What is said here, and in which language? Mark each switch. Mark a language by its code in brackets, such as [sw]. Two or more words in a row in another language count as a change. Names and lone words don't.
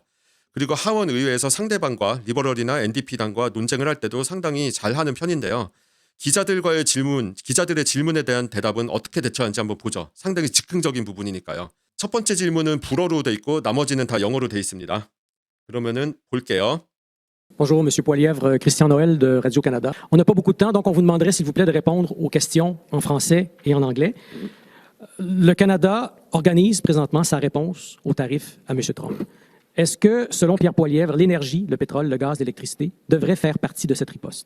[ko] 그리고 하원 의회에서 상대방과 리버럴이나 NDP당과 논쟁을 할 때도 상당히 잘하는 편인데요. 기자들의 질문에 대한 대답은 어떻게 대처하는지 한번 보죠. 상당히 즉흥적인 부분이니까요. 첫 번째 질문은 불어로 돼 있고 나머지는 다 영어로 돼 있습니다. 그러면은 볼게요. [fr] Bonjour, M. Poilièvre, Christian Noël de Radio-Canada. On n'a pas beaucoup de temps, donc on vous demanderait, s'il vous plaît, de répondre aux questions en français et en anglais. Le Canada organise présentement sa réponse aux tarifs à M. Trump. Est-ce que, selon Pierre Poilièvre, l'énergie, le pétrole, le gaz, l'électricité devrait faire partie de cette riposte?